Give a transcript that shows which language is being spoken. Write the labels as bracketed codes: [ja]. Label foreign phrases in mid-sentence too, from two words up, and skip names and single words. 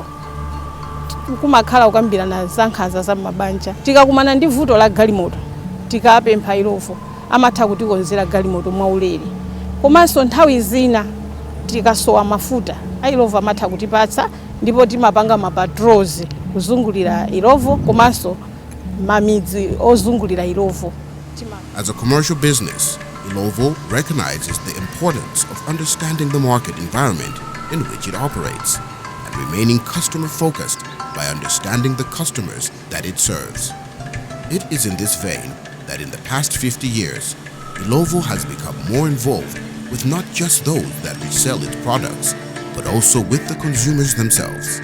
[ny] Kumakhala kukambirana za nkhanza za mabanja, tikakumana ndi vuto la galimoto tikapempha Illovo amatha kutikonzera galimoto mwaulere. Komanso nthawi zina tikasowa mafuta Illovo amatha kutipatsa, ndipo timapanga mapatrols kuzungulira Illovo komanso mamidzi ozungulira Illovo. [en] As a commercial business, Illovo recognizes the importance of understanding the market environment in which it operates and remaining customer-focused by understanding the customers that it serves. It is in this vein that in the past 50 years, Illovo has become more involved with not just those that resell its products, but also with the consumers themselves.